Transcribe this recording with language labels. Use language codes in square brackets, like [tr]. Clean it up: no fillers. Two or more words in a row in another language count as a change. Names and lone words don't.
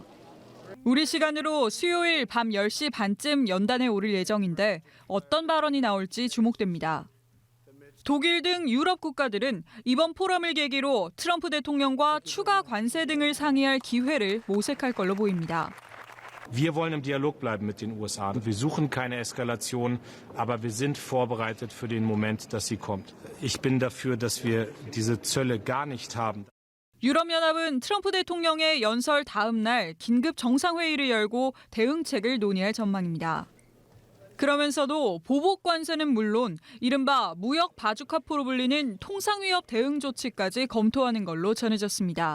[ko] 우리 시간으로 수요일 밤 10시 반쯤 연단에 오를 예정인데 어떤 발언이 나올지 주목됩니다. 독일 등 유럽 국가들은 이번 포럼을 계기로 트럼프 대통령과 추가 관세 등을 상의할 기회를 모색할 걸로 보입니다. [de] Wir wollen im Dialog bleiben mit den USA. Wir suchen keine Eskalation, aber wir sind vorbereitet für den Moment, dass sie kommt. Ich bin dafür, dass wir diese Zölle gar nicht haben. [ko] 유럽연합은 트럼프 대통령의 연설 다음 날 긴급 정상회의를 열고 대응책을 논의할 전망입니다. 그러면서도 보복 관세는 물론 이른바 무역 바주카포로 불리는 통상위협 대응 조치까지 검토하는 걸로 전해졌습니다.